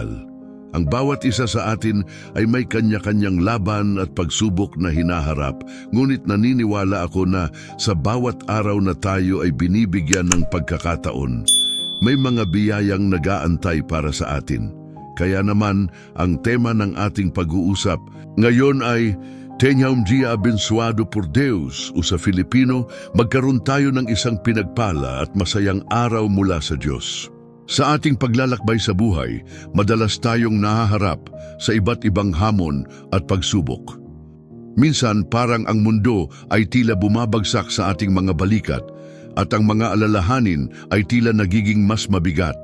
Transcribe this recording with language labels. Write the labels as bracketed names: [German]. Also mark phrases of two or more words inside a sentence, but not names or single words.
[Filipino] Ang bawat isa sa atin ay may kanya-kanyang laban at pagsubok na hinaharap, ngunit naniniwala ako na sa bawat araw na tayo ay binibigyan ng pagkakataon, may mga biyayang nag-aantay para sa atin. Kaya naman, ang tema ng ating pag-uusap ngayon ay [Portuguese] Tenha un dia abençoado por Deus, [Filipino] o sa Filipino, magkaroon tayo ng isang pinagpala at masayang araw mula sa Diyos. Sa ating paglalakbay sa buhay, madalas tayong nahaharap sa iba't ibang hamon at pagsubok. Minsan parang ang mundo ay tila bumabagsak sa ating mga balikat, at ang mga alalahanin ay tila nagiging mas mabigat.